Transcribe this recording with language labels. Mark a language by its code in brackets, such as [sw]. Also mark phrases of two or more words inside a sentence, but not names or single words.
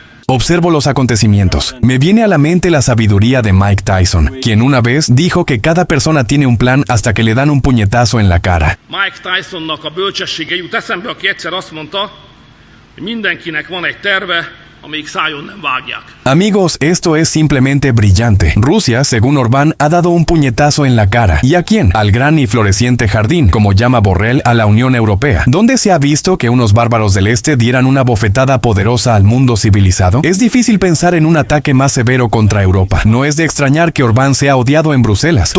[es] Observo los acontecimientos. Me viene a la mente la sabiduría de Mike Tyson, quien una vez dijo que cada persona tiene un plan hasta que le dan un puñetazo en la cara. [hu] Mike Tysonnak a bölcsessége jut eszembe, aki egyszer azt mondta, hogy mindenkinek van egy terve, amíg szájon nem vágják. [es] Amigos, esto es simplemente brillante. Rusia, según Orbán, ha dado un puñetazo en la cara. ¿Y a quién? Al gran y floreciente jardín, como llama Borrell a la Unión Europea. ¿Dónde se ha visto que unos bárbaros del este dieran una bofetada poderosa al mundo civilizado? Es difícil pensar en un ataque más severo contra Europa. No es de extrañar que Orbán sea odiado en Bruselas.